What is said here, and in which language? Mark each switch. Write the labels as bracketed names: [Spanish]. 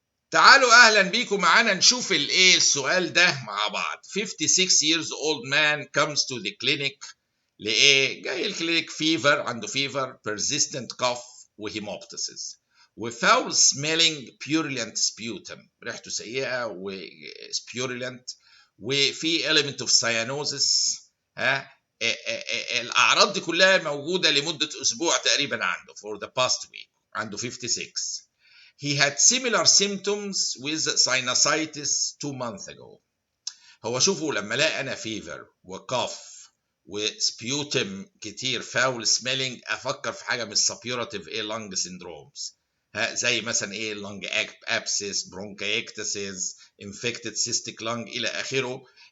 [Arabic] تعالوا اهلا بيكم معانا نشوف الايه السؤال ده مع بعض. [English] 56 years old man comes to the clinic [Arabic] لايه؟ جاي الكلينيك فيفر، عنده فيفر، [English] persistent cough وهيموبتسيس وفاول smelling purulent sputum، [Arabic] ريحته سيئه [English] وسبيورولنت وفي element of cyanosis. [Arabic] ها الاعراض دي كلها موجوده لمده اسبوع تقريبا عنده [English] for the past week. [Arabic] عنده 56. [English] He had similar symptoms with sinusitis 2 months ago. [Arabic] هو شوفوا لما لقى انا فيفر وكاف وسبيوتم كتير فاول سميلينج، افكر في حاجه من السبيوراتيف ايه لانج سيندرومز، زي مثلا ايه لانج ابسيس، برونكايكتسيس، انفكتد سيستيك لانج الى اخره.